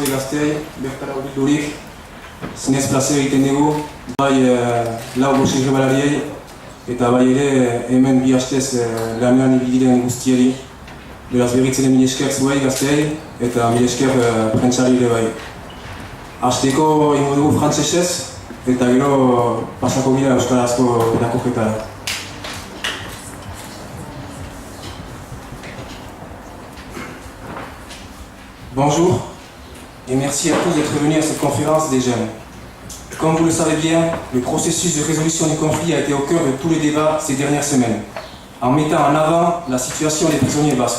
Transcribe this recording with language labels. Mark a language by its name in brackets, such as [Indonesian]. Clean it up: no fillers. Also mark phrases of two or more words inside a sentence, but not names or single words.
[Basque] gazteei, bertara hurbildurik, zinez plazera egiten dugu, bai lau bost irrebalariei, eta bai ere hemen bi hastez lanean ibili diren guztieri. Beraz berritzen mila esker zuei gazteei, eta mila esker prentsari ere bai. Hasteko ingo dugu frantsesez, eta gero pasako gira euskarazko irakurketara. [French] Bonjour et merci à tous d'être venus à cette conférence des jeunes. Comme vous le savez bien, le processus de résolution du conflit a été au cœur de tous les débats ces dernières semaines, en mettant en avant la situation des prisonniers basques.